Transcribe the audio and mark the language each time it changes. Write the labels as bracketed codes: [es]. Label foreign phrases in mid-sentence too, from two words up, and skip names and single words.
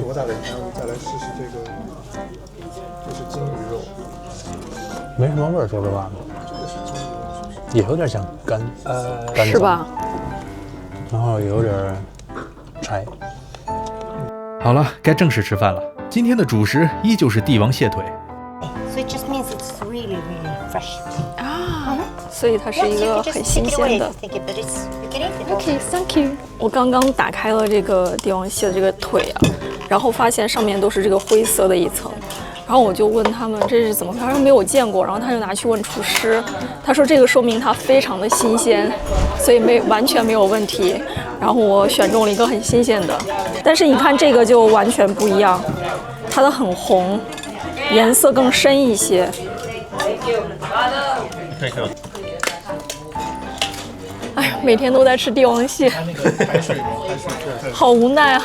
[zh] 我再來試試這個，就是鯨魚肉，沒什麼味兒，說實話，也有點像乾，是吧？然後有點柴。好了，該正式吃飯了。今天的主食依舊是帝王蟹腿。 [en] So it just means it's really, really fresh. [zh] 啊，所以它是一個很新鮮的。 [en] OK, thank you。 [zh] 我剛剛打開了這個帝王蟹的這個腿啊，然後發現上面都是這個灰色的一層，然後我就問他們這是怎麼回事，他說沒有見過，然後他就拿去問廚師，他說這個說明它非常的新鮮，所以完全沒有問題。然後我選中了一個很新鮮的，但是你看這個就完全不一樣，它的很紅，顏色更深一些。哎呀，每天都在吃帝王蟹，好無奈啊！